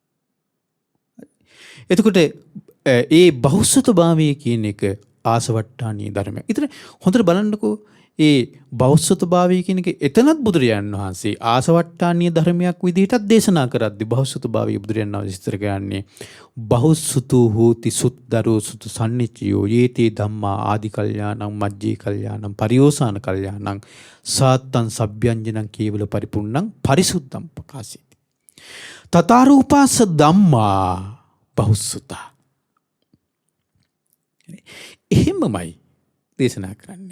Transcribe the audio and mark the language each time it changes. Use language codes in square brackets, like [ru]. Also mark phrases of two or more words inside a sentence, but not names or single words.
[si] එතකොට ඒ බහුසුතභාවය කියන එක ආසවට්ටානීය ධර්මයක්. ඉතින් හොඳට බලන්නකෝ ඒ බහුසුතභාවය කියන එක එතනත් බුදුරජාණන් වහන්සේ ආසවට්ටානීය ධර්මයක් විදිහටත් දේශනා කරද්දී බහුසුතභාවය බුදුරජාණන් වහන්සේ විස්තර කරන්නේ [pi] බහුසුතෝ හෝති සුත්තරෝ සුත සම්නිච්චයෝ යේතේ ධම්මා ආදි කල්යාණං මජ්ජේ කල්යාණං පරියෝසాన කල්යාණං සාත්තං සබ්බ්‍යංජනං කේවල පරිපූර්ණං පරිසුද්ධං ප්‍රකාශිත. තතරූපාස ධම්මා බහුසුතා. [si] එහෙමමයි දේශනා කරන්නේ.